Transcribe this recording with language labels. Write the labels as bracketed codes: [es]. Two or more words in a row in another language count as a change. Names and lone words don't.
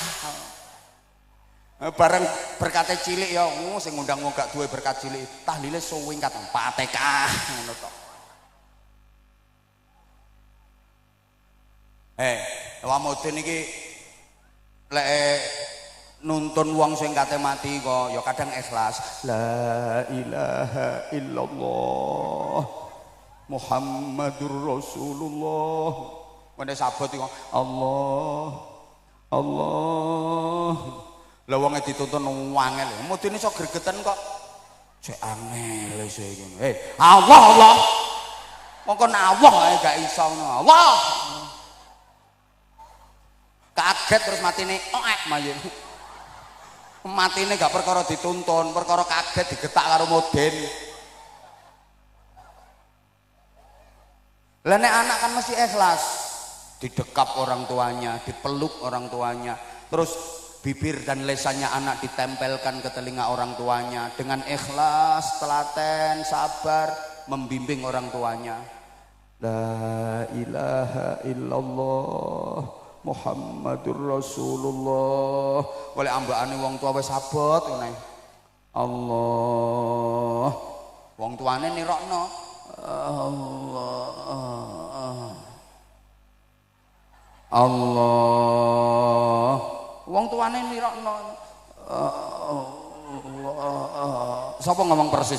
[jv] Bareng berkate cilik ya sing ngundang wong gak duwe berkat cilik tahlile suwingkat Fatihah ngono to. Wamudin iki lek nuntun wong sing kate mati kok ya kadang ikhlas. [ar] لا إله إلا الله محمد رسول الله. [jv] Wene sabot iki Allah. Lah wonge dituntun wangel. Mudine iso gregeten kok. Cek angel iso iki. Allah. Mongko Allah ae gak iso ngono. Allah. Kaget terus matine mayu. Matine gak perkara dituntun, perkara kaget digetak karo Mudin. Lah nek anak kan mesti ikhlas, [id] didekap orang tuanya, dipeluk orang tuanya, terus bibir dan lesannya anak ditempelkan ke telinga orang tuanya dengan ikhlas, telaten, sabar membimbing orang tuanya. [ar] لا إله إلا الله محمد رسول الله. [jv] Oleh ambakane wong tua wis abot ngene. Allah. Wong tuane nirokno Allah. Wong tuane nirokno sapa ngomong persis?